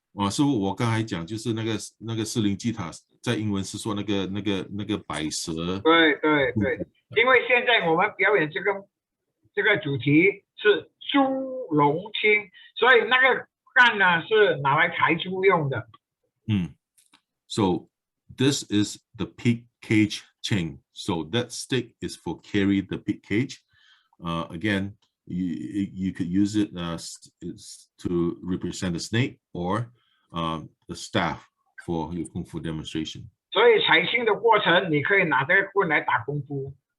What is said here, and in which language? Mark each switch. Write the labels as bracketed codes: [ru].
[zh] 师傅，我刚才讲就是那个四灵祭塔，在英文是说那个白蛇。对，因为现在我们表演这个主题是猪笼青，所以那个杆呢是拿来抬猪用的。 [en] So this is the pig cage chain. So that stick is for carry the pig cage. Again, you could use it to represent the snake, or the staff for your kung fu demonstration. [zh] 所以采青的过程，你可以拿这个棍来打功夫。